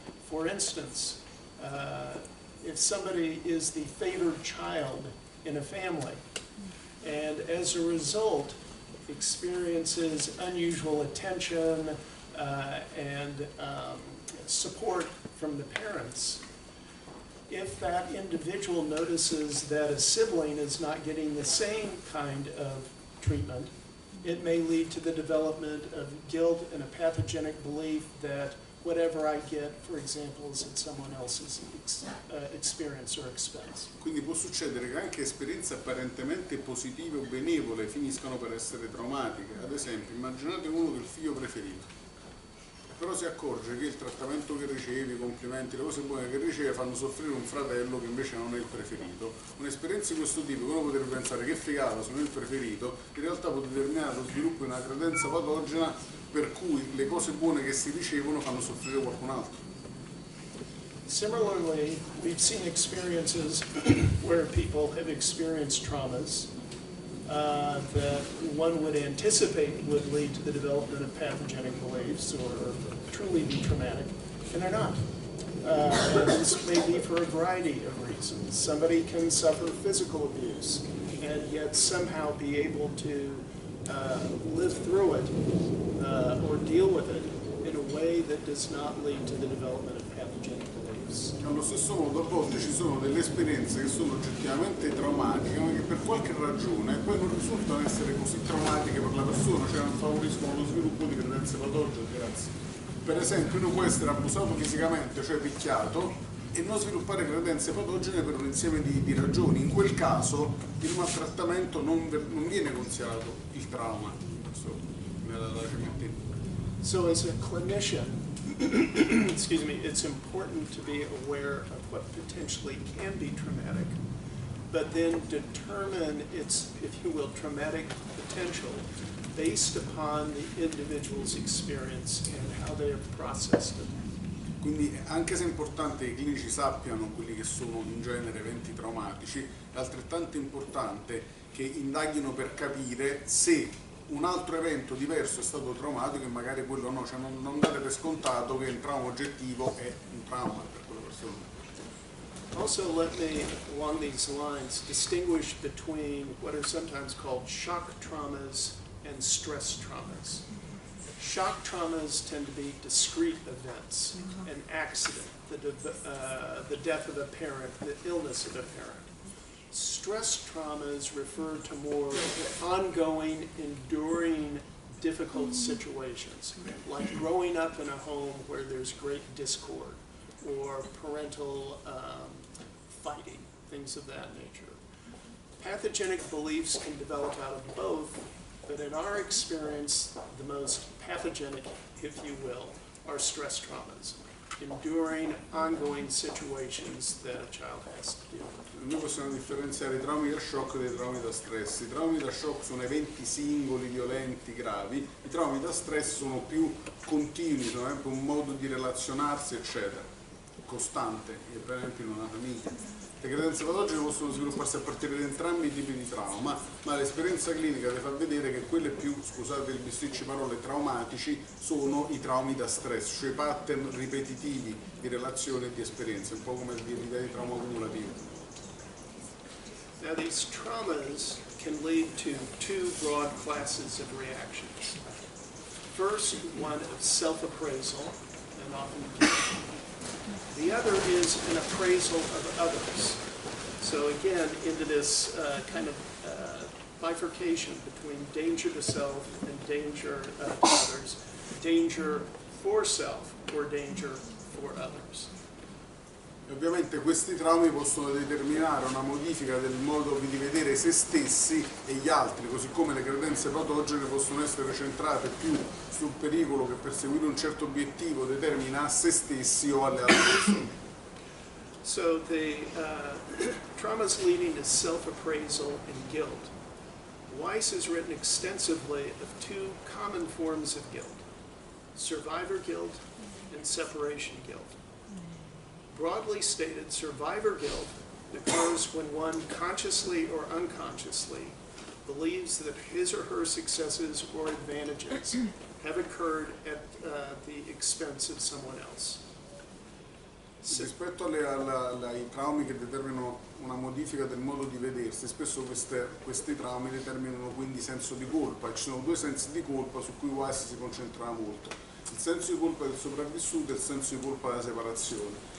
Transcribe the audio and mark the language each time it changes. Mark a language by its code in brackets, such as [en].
[en] For instance, if somebody is the favored child in a family and as a result experiences unusual attention and support from the parents, if that individual notices that a sibling is not getting the same kind of treatment, it may lead to the development of guilt and a pathogenic belief that whatever I get, for example, is at someone else's experience or expense. [it] Quindi può succedere che anche esperienze apparentemente positive o benevole finiscano per essere traumatiche. Ad esempio, immaginate uno che è il figlio preferito, però si accorge che il trattamento che riceve, i complimenti, le cose buone che riceve fanno soffrire un fratello che invece non è il preferito. Un'esperienza di questo tipo, uno potrebbe pensare che figata, sono il preferito, in realtà può determinare lo sviluppo di una credenza patogena per cui le cose buone che si ricevono fanno soffrire qualcun altro. [en] Similarly, we've seen experiences where people have experienced traumas that one would anticipate would lead to the development of pathogenic beliefs or truly be traumatic, and they're not. And this may be for a variety of reasons. Somebody can suffer physical abuse and yet somehow be able to live through it or deal with it in a way that does not lead to the development of pathogenic beliefs. [it] Allo stesso modo, a volte ci sono delle esperienze che sono oggettivamente traumatiche, ma che per qualche ragione poi non risultano essere così traumatiche per la persona, cioè non favoriscono lo sviluppo di credenze patogene. Grazie. Per esempio, uno può essere abusato fisicamente, cioè picchiato, e non sviluppare credenze patogene per un insieme di ragioni. In quel caso il maltrattamento non viene considerato il trauma. Nella CMT. [en] So as a clinician, excuse me, it's important to be aware of what potentially can be traumatic, but then determine its, if you will, traumatic potential based upon the individual's experience and how they have processed it. [it] Quindi anche se è importante che i clinici sappiano quelli che sono in genere eventi traumatici, è altrettanto importante che indaghino per capire se un altro evento diverso è stato traumatico e magari quello no, cioè non date per scontato che un trauma oggettivo è un trauma per quella persona. [en] Also, let me, along these lines, distinguish between what are sometimes called shock traumas and stress traumas. Shock traumas tend to be discrete events, an accident, the death of a parent, the illness of a parent. Stress traumas refer to more ongoing, enduring, difficult situations, like growing up in a home where there's great discord or parental fighting, things of that nature. Pathogenic beliefs can develop out of both, but in our experience, the most pathogenic, if you will, are stress traumas, enduring, ongoing situations that a child has to deal with. [it] Noi possiamo differenziare i traumi da shock dai traumi da stress. I traumi da shock sono eventi singoli, violenti, gravi. I traumi da stress sono più continui, sono sempre un modo di relazionarsi, eccetera, costante, per esempio in una famiglia. Le credenze patogene possono svilupparsi a partire da entrambi i tipi di trauma, ma l'esperienza clinica ti fa vedere che quelle più, scusate il bisticci parole, traumatici sono i traumi da stress, cioè pattern ripetitivi di relazioni e di esperienze, un po' come l'idea di trauma accumulativo. [en] Now these traumas can lead to two broad classes of reactions. First, one of self-appraisal, and often guilt. The other is an appraisal of others. So again, into this kind of bifurcation between danger to self and danger to others, danger for self or danger for others. [it] Ovviamente questi traumi possono determinare una modifica del modo di vedere se stessi e gli altri, così come le credenze patogene possono essere centrate più sul pericolo che perseguire un certo obiettivo determina a se stessi o alle altre persone. [en] So the traumas leading to self-appraisal and guilt. Weiss has written extensively of two common forms of guilt: survivor guilt and separation guilt. Broadly stated, survivor guilt occurs when one consciously or unconsciously believes that his or her successes or advantages have occurred at the expense of someone else. [it] Rispetto ai traumi che determinano una modifica del modo di vedersi, spesso questi traumi determinano quindi senso di colpa. Ci sono due sensi di colpa su cui Weiss si concentra molto. Il senso di colpa del sopravvissuto e il senso di colpa della separazione.